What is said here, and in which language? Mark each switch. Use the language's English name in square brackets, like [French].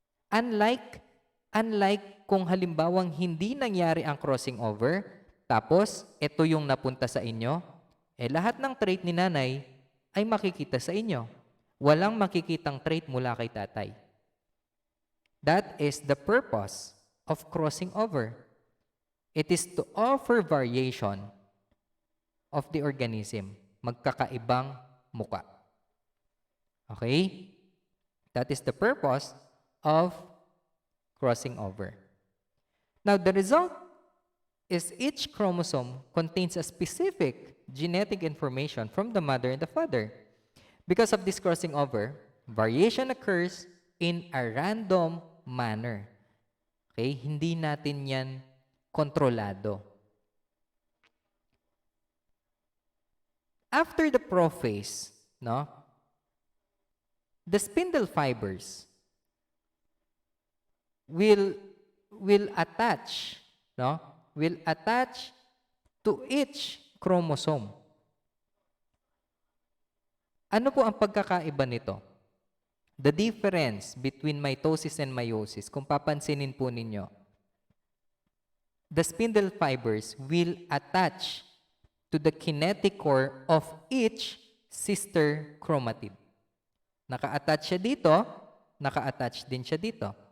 [Filipino] Unlike kung halimbawang hindi nangyari ang crossing over, tapos ito yung napunta sa inyo, lahat ng trait ni nanay ay makikita sa inyo. Walang makikitang trait mula kay tatay. [English] That is the purpose of crossing over. It is to offer variation of the organism, [Filipino] magkakaibang muka. [English] Okay? That is the purpose of crossing over. Now, the result is each chromosome contains a specific genetic information from the mother and the father. Because of this crossing over, variation occurs in a random manner. Okay? [Filipino] Hindi natin yan kontrolado. [English] After the prophase, no, the spindle fibers will attach, no, will attach to each chromosome. [Filipino] Ano po ang pagkakaiba nito? [English] The difference between mitosis and meiosis, [Filipino] kung papansinin po ninyo, [English] the spindle fibers will attach to the kinetic core of each sister chromatid. [Filipino] Naka-attach siya dito, naka-attach din siya dito.